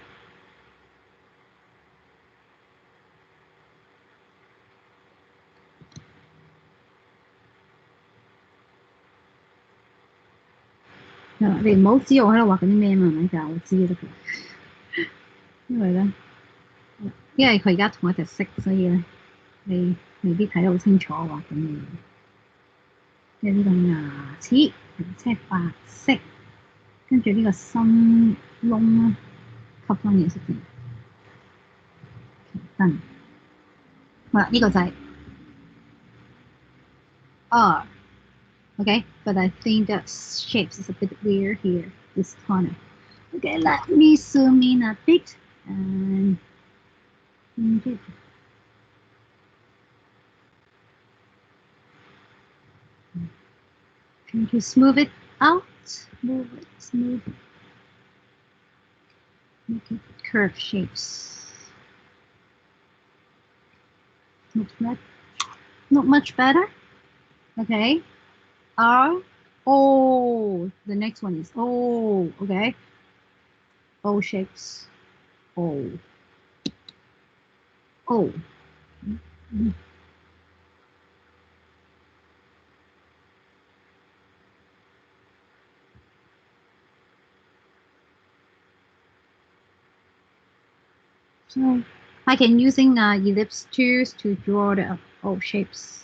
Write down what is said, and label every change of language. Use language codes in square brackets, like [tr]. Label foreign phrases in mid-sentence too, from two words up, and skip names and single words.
[yue] 你唔好知我喺度畫緊啲咩嘛，係咪？就我知得嘅。因為佢而家同一隻色，所以咧你未必睇得好清楚喎咁樣。即係呢個牙齒，即係白色，跟住呢個心窿啦，吸翻嘢色先。得。好啦，呢個就係 R。 [en] Okay, but I think the shapes is a bit weird here, this corner. Okay, let me zoom in a bit and trying to smooth it out, smooth it, make it curved shapes. Not much better. Okay. R. Oh, the next one is O. Okay. O shapes. O. O. So I can using ellipse tools to draw the O shapes.